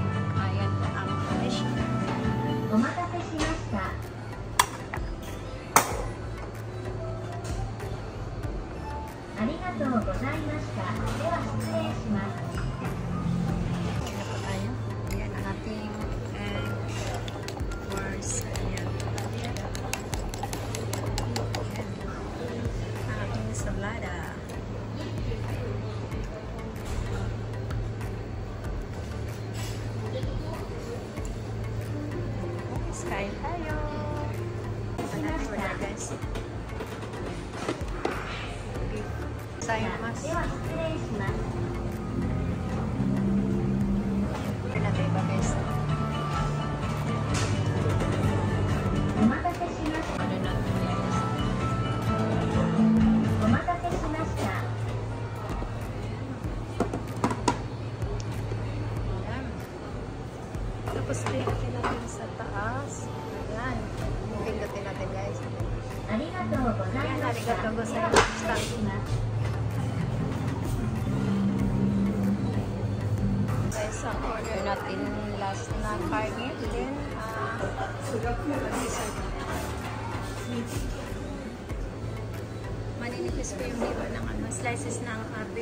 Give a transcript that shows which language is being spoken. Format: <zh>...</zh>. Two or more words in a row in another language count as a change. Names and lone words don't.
<tl>Ayan po ang fish.</tl> <ja>お任せしました。ありがとうございました. では失礼します.</ja> <tl>Ayan po tayo. Ayan ang ating</tl> <en>egg wars.</en> <tl>Ayan. Ayan. Ang ating salada. Kain tayo. Guys. Sayang mas. Order natin iba guys.</tl> <ja>お任せしました.</ja> <tl>Order natin guys.</tl> <ja>お任せしました.</ja> <tl>Ayan. Tapos pindutin natin sa taas. Ayan. Pindutin natin guys.</tl> <ja>ありがとう</ja> <tl>Ayan,</tl> <ja>ございました. ありがとうございました.</ja> <tl>Guys, ang order natin last na karne. Then, mag-dessert. Maninipis ko yung liver ng slices ng abe.</tl>